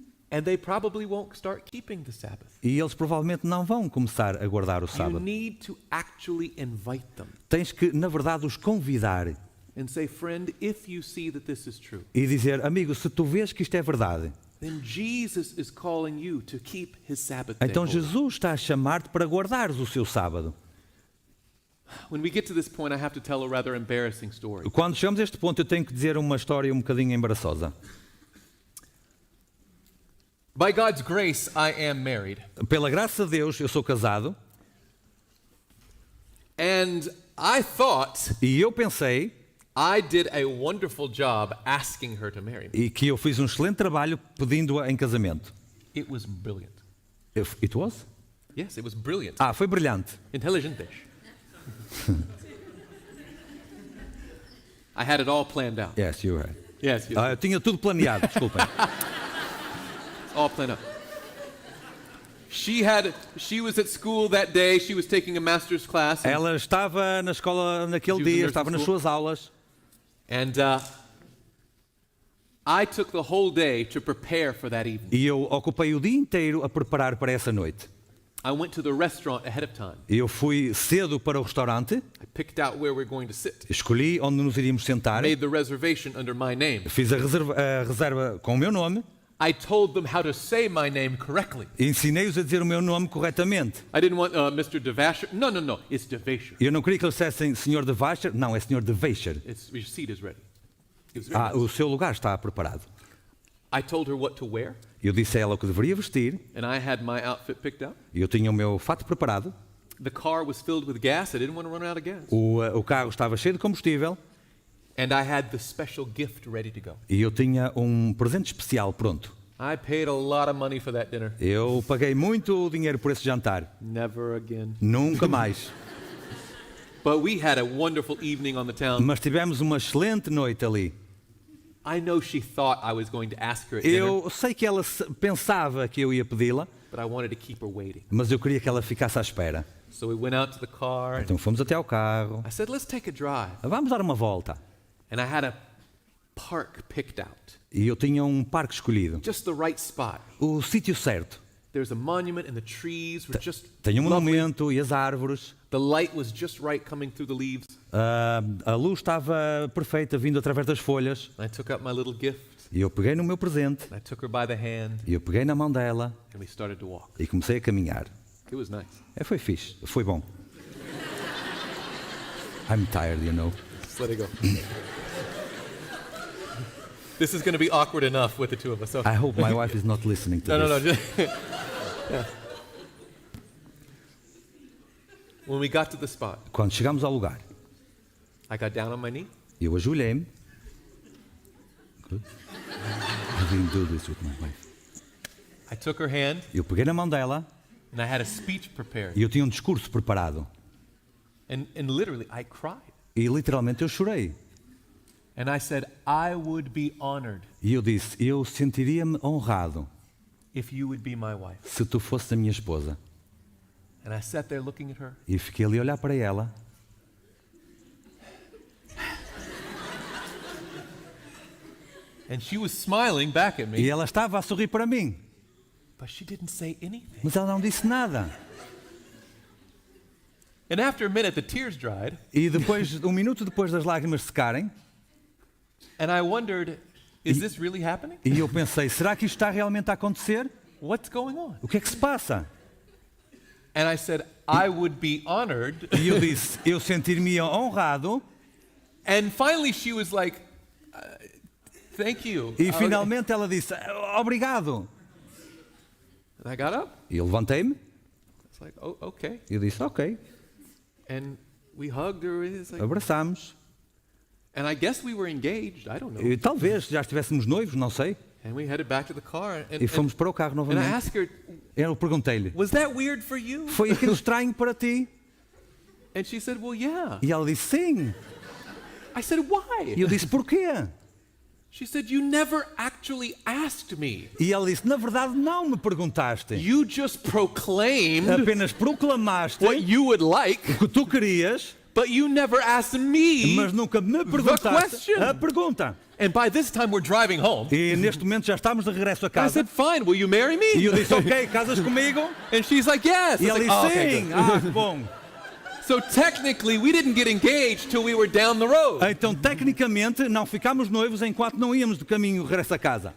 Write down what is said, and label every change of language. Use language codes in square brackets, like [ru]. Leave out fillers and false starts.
[en] And they probably won't start keeping the Sabbath. [pt] E eles provavelmente não vão começar a guardar o [en] You [pt] sábado. [en] need to actually invite them [pt] Tens que, na verdade, os convidar [en] and say, friend, if you see that this is true, [pt] e dizer: amigo, se tu vês que isto é verdade, [en] then Jesus is calling you to keep his Sabbath day [pt] então [en] holy. [pt] Jesus está a chamar-te para guardares o seu sábado. [en] When we get to this point, I have to tell a rather embarrassing story. [pt] Quando chegamos a este ponto, eu tenho que dizer uma história um bocadinho embaraçosa. [en] By God's grace, I am married. [pt] Pela graça de Deus, eu sou casado [en] And I thought [pt] e eu pensei [en] I did a wonderful job asking her to marry me. [pt] e que eu fiz um excelente trabalho pedindo-a em casamento. [en] It was brilliant. It was? Yes, it was brilliant. [pt] Foi brilhante. Intelligente. [en] I had it all planned out. Yes, you had. Yes, yes. [pt] Eu tinha tudo planeado, desculpem. [en] All planned out. She was at school that day. She was taking a master's class. [pt] Ela estava na escola naquele [en] She was in [pt] dia, [en] nursing [pt] estava nas [en] school. [pt] suas aulas. [en] And I took the whole day to prepare for that evening. [pt] E eu ocupei o dia inteiro a preparar para essa noite. [en] I went to the restaurant ahead of time. [pt] Eu fui cedo para o restaurante, [en] I picked out where we're going to sit. [pt] escolhi onde nos iríamos sentar, [en] Made the reservation under my name. [pt] fiz a reserva com o meu nome, [en] I told them how to say my name correctly. [pt] ensinei-os a dizer o meu nome corretamente. [en] I didn't want Mr. DeVasher. No, it's DeVasher. [pt] Eu não queria que eles dissessem Sr. de Vacher, não, é Sr. de Vacher. [en] Your seat is ready. It was very nice. [pt] O seu lugar está preparado. [en] I told her what to wear, [pt] Eu disse a ela o que deveria vestir, [en] and I had my outfit picked out. [pt] eu tinha o meu fato preparado, [en] The car was filled with gas. I didn't want to run out of gas. [pt] o carro estava cheio de combustível, [en] And I had the special gift ready to go. [pt] E eu tinha um presente especial pronto. [en] I paid a lot of money for that dinner. [pt] Eu paguei muito dinheiro por esse jantar. [en] Never again. [pt] Nunca mais. [en] But we had a wonderful evening on the town. [pt] Mas tivemos uma excelente noite ali. [en] I know she thought I was going to ask her at dinner, [pt] Eu sei que ela pensava que eu ia pedi-la, [en] but I wanted to keep her waiting. [pt] mas eu queria que ela ficasse à espera. [en] So we went out to the car. [pt] Então fomos até ao carro. [en] I said, let's take a drive. [pt] Vamos dar uma volta. [en] And I had a park picked out. [pt] E eu tinha um parque escolhido. [en] Just the right spot. [pt] O sítio certo. [en] There's a monument and the trees were just [pt] Tem um [en] lovely. [pt] monumento e as árvores. [en] The light was just right coming through the leaves. [pt] A luz estava perfeita vindo através das folhas. [en] And I took out my little gift. [pt] E eu peguei no meu presente. [en] And I took her by the hand. [pt] E eu peguei na mão dela. [en] And we started to walk. [pt] E comecei a caminhar. [en] It was nice. [pt] Foi fixe. Foi bom. [en] I'm tired, you know. Just let it go. This is going to be awkward enough with the two of us. So. I hope my wife is not listening to No. this. Yeah. When we got to the spot, [pt] Quando chegamos ao lugar, [en] I got down on my knee. [pt] eu ajoelhei-me. [en] Good. I didn't do this with my wife. I took her hand [pt] Eu peguei na mão dela [en] and I had a speech prepared. [pt] e eu tinha um discurso preparado. [en] And literally, I cried. [pt] E literalmente eu chorei. [en] And I said, I would be honored [pt] E eu disse, eu sentiria-me honrado [en] if you would be my wife. [pt] se tu fosses a minha esposa. [en] And I sat there looking at her. [pt] E fiquei ali a olhar para ela. [en] And she was smiling back at [pt] E [en] me, [pt] ela estava a sorrir para mim. [en] but she didn't say anything. [pt] Mas ela não disse nada. [en] And after a minute, the tears dried. [pt] E depois, um minuto depois das lágrimas secarem, [en] And I wondered, is this really happening? [pt] e eu pensei, será que isto está realmente a acontecer? [en] What's going on? [pt] O que é que se passa? [en] And I said, I would be honored. [pt] E eu disse, eu sentir-me honrado. [en] And finally, she was like, thank you. [pt] E finalmente ela disse, obrigado. [en] And I got up. [pt] E eu levantei-me. [en] It's like, oh, okay. [pt] E eu disse, ok. [en] And we hugged her. It's like, [pt] Abraçámos. [en] and I guess we were engaged. I don't know. [pt] E talvez já estivéssemos noivos, não sei. [en] And we headed back to the car. [pt] E fomos para o carro [en] and I [pt] novamente. [en] asked her, [pt] Eu perguntei-lhe, [en] was that weird for you? [pt] foi aquilo estranho para ti? [en] And she said, well, yeah. [pt] E ela disse, sim. [en] I said, why? [pt] E eu disse, porquê? [en] She said, you never actually asked me. [pt] E ela disse, na verdade não me perguntaste. [en] You just proclaimed [pt] Apenas proclamaste [en] what you would like, [pt] o que tu querias, [en] but you never asked me. [pt] mas nunca me perguntaste [en] question. [pt] a pergunta. [en] And by this time, we're driving home. [pt] E neste momento já estamos de regresso a [en] I [pt] casa. [en] said, fine, will you marry me? [pt] E eu disse, ok, casas comigo? [en] And she's like, yes. [pt] E [en] I was [pt] ela [en] like, [pt] disse, [en] "Oh, okay, [pt] sim. [en] good." [pt] Ah, que bom. [en] So technically, we didn't get engaged till we were down the road. [pt] Então, tecnicamente, não ficámos noivos enquanto não íamos de caminho regresso a casa.